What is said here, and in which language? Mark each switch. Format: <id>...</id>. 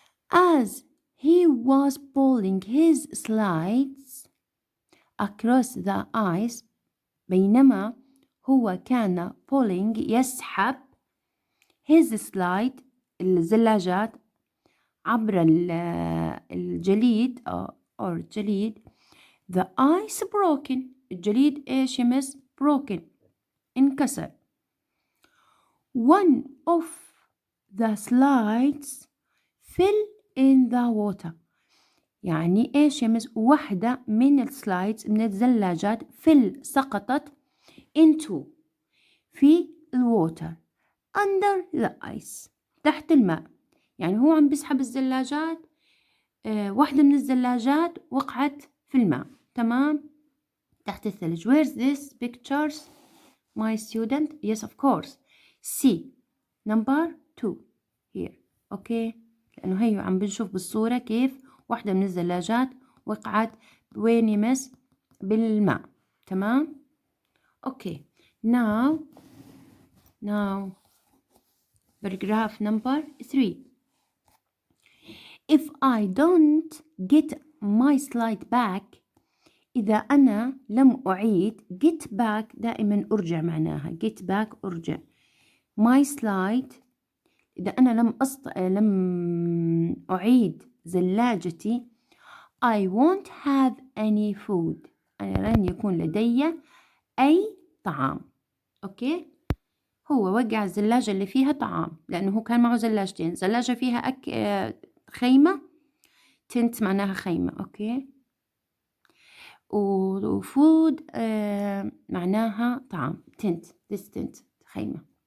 <en>As he was pulling his slides across the ice,</en> <ar>بينما هو كان</ar> <en>pulling يسحب his slide الزلاجات عبر الجليد or الجليد, the ice broken.</en> <ar>الجليد ايش يمس؟ broken. انكسر.</ar> <en>One of the slides fell in the water.</en> <ar>يعني إيش يا مس؟ واحدة من السلايدز من الزلاجات سقطت into في الووتر under the ice تحت الماء. يعني هو عم بيسحب الزلاجات، واحدة من الزلاجات وقعت في الماء، تمام، تحت الثلج.</ar> <en>Where's this pictures my student? Yes of course. C number 2 here.</en> <ar>اوكي، لأنه هي عم بنشوف بالصورة كيف واحدة من الزلاجات وقعت وين يمس؟ بالماء، تمام.</ar> <en>Okay now paragraph number 3. If I don't get my slide back،</en> <ar>إذا أنا لم أعيد</ar> <en>get back دائما أرجع معناها get back أرجع.</en> <ar>my slide إذا أنا لم أعيد زلاجتي</ar> <en>I won't have any food،</en> <ar>أنا لن يكون لدي أي طعام. أوكي، هو وقع الزلاجة اللي فيها طعام، لأنه هو كان معه زلاجتين، زلاجة فيها خيمة، تنت معناها خيمة، أوكي، وفود معناها طعام، تنت this tent خيمة.</ar>